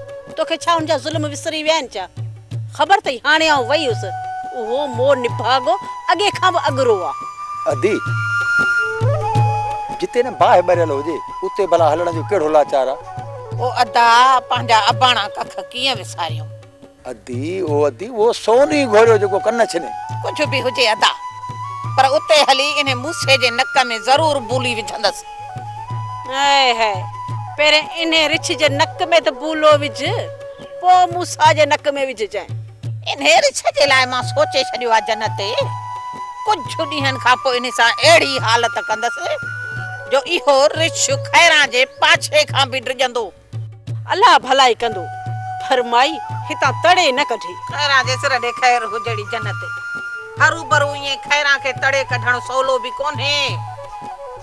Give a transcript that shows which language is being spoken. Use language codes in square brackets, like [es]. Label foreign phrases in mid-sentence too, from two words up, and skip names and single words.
[sd] तोखे छा हुनजा ज़ुल्म विसरी विया आहिनि छा? ख़बर अथई हाणे आउं वई हुअसि, उहो मोर निभागो अॻे खां बि अॻरो आहे। अदी जिते न बाहि भरियल हुजे उते भला हलण जो कहिड़ो लाचार आहे? ओ अदा पंहिंजा अबाणा कख कीअं विसारियूं? अदी वो सोनी घोड़ियो जेको कन छने। [hi] कुछ भी [sd] हुजे अदा, पर उते हली इन मूसे जे नक में जरूर बूली विझंदस। हाय हाय, पेरे इने रिछ जे नक में त बूलो विझ, पो मूसा जे नक में विझ जाए। इने रिछ जे लाइ मां सोचे छडियो आ जन्नत। कुछ ॾींहनि खां पोइ इन सां अहिड़ी हालत कंदस जो इहो रिछ खैरा जे पाछे खां बि डिजंदो। अल्लाह भलाई कंदो, पर माई हितां तड़े न कढी। खैरा जे सिर ॾे खैर हुजड़ी जन्नत। हरू भरू ये खैरा के तड़े कढण सवलो भी कोन्हे।